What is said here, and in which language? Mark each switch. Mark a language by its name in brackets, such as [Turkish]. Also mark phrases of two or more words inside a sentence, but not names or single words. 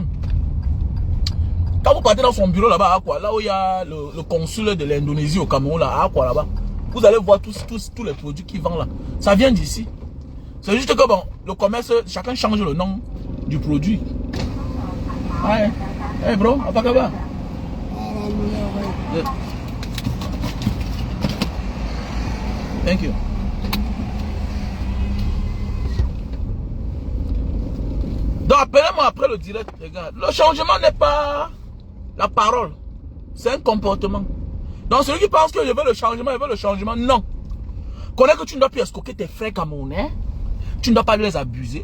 [French] Quand vous partez dans son bureau là-bas, à quoi, là où il y a le consul de l'Indonésie au Cameroun, là, à quoi là-bas, vous allez voir tous les produits qu'ils vendent là. Ça vient d'ici. C'est juste que bon, le commerce, chacun change le nom du produit. Ouais. [English] Hey bro, [Indonesian] apa kabar? [English] Yeah. Thank you. [French] Donc appelez-moi après le direct, les gars. Le changement n'est pas la parole. C'est un comportement. Donc celui qui pense que je veux le changement, non. Connais que tu ne dois plus escroquer tes frères camerounais. Tu ne dois pas les abuser.